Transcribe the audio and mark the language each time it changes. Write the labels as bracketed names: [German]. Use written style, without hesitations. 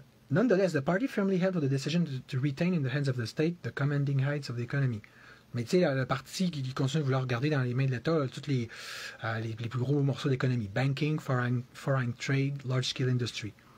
[English] Nonetheless, the party firmly held the decision to retain in the hands of the state the commanding heights of the economy. [French] Mais tu sais, le parti qui continue de vouloir regarder dans les mains de l'État tous les plus gros morceaux d'économie. [English] Banking, foreign trade, large-scale industry.